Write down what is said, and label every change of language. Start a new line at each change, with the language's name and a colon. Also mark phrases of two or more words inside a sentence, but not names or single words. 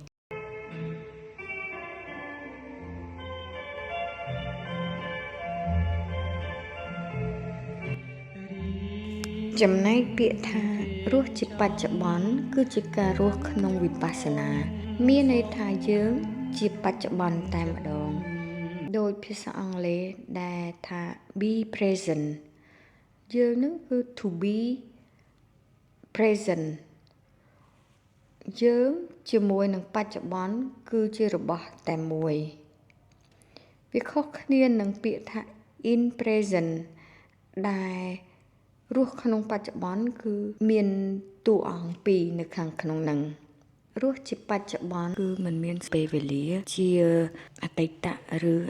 Khmer: ចំណែកពាក្យថារស់ជាបច្ចុប្បន្នគឺជាការរស់ក្នុងវិបស្សនាមានន័យថាយើងជាបច្ចុប្បន្នតែម្ដងដោយភាសាអង់គ្លេសដែលថា
English: be present
Khmer: យើងនឹងគឺ
English: to be present
Khmer: យើងជាមួយនឹងបច្ចុប្បន្នគឺជារបស់តែមួយវាខុសគ្នានឹងពាក្យថា
English: in present
Khmer: ដែលរស់ក្នុងបច្ចុប្បន្នគឺមានតួអង្គពីរនៅខាងក្នុងនឹងរស់ជាបច្ចុប្បន្នគឺមិនមានពេលវេលាជាអតីតឬអ